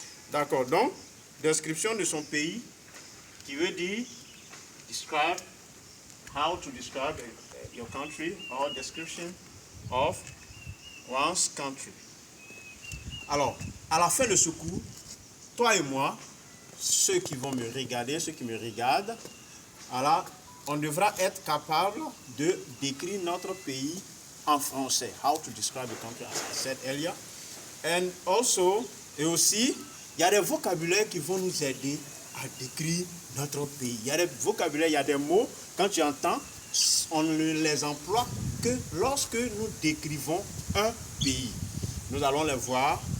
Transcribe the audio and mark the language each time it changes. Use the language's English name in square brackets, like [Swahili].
[French] D'accord, donc, description de son pays qui veut dire [English] describe, how to describe your country or description of one's country. [French] Alors, à la fin de ce cours, toi et moi, ceux qui vont me regarder, ceux qui me regardent, alors, on devra être capable de décrire notre pays en français. [English] How to describe the country, as I said earlier. And also, [French] et aussi, il y a des vocabulaires qui vont nous aider à décrire notre pays. Il y a des vocabulaires, il y a des mots, quand tu entends, on ne les emploie que lorsque nous décrivons un pays. Nous allons les voir.